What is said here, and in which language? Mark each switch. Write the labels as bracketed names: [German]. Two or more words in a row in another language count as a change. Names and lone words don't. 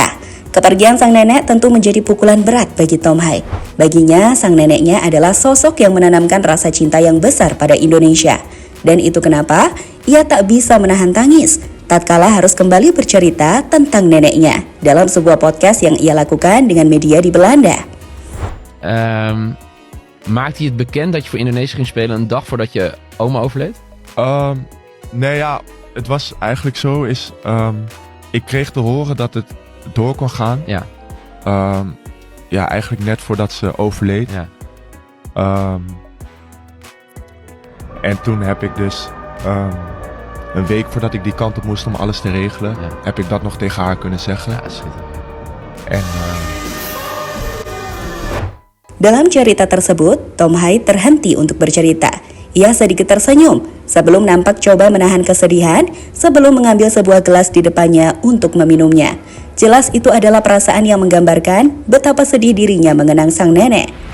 [Indonesian] Kepergian sang nenek tentu menjadi pukulan berat bagi Tom Hai. Baginya, sang neneknya adalah sosok yang menanamkan rasa cinta yang besar pada Indonesia. Dan itu kenapa ia tak bisa menahan tangis tatkala harus kembali bercerita tentang neneknya dalam sebuah podcast yang ia lakukan dengan media di Belanda. [Dutch] Maakte hij het bekend dat je voor Indonesië ging spelen een dag voordat je oma overleed? Nee, ja, het was eigenlijk zo. Ik kreeg te horen dat het door kon gaan. Ja. Ja, eigenlijk net voordat ze overleed. Ja. En toen heb ik dus een week voordat ik die kant op moest om alles te regelen, heb ik dat nog tegen haar kunnen zeggen. Ja, schitterend. En [Indonesian] dalam cerita tersebut, Tom Hai terhenti untuk bercerita. Ia sedikit tersenyum sebelum nampak coba menahan kesedihan sebelum mengambil sebuah gelas di depannya untuk meminumnya. Jelas itu adalah perasaan yang menggambarkan betapa sedih dirinya mengenang sang nenek.